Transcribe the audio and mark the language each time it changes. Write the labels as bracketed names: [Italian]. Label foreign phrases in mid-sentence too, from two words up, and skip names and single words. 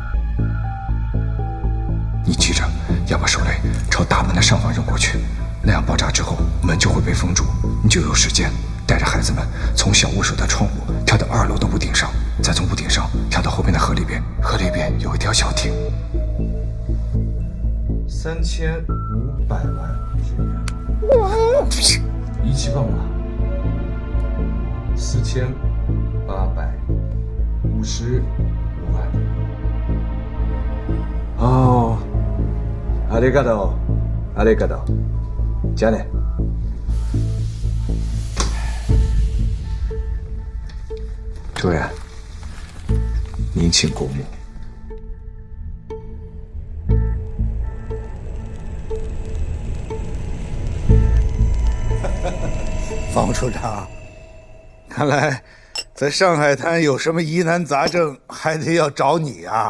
[Chinese] 你记着，要把手雷朝大门的上方扔过去，那样爆炸之后门就会被封住，你就有时间带着孩子们从小屋舍的窗户跳到2楼的屋顶上，再从屋顶上跳到后面的河里边，河里边有一条小艇。3500万日元。 [Japanese] 17番は4855万。哦，ありがとう，ありがとう。じゃあね。 [Chinese] 主任，您请过目。方处长，看来在上海滩有什么疑难杂症，还得要找你啊。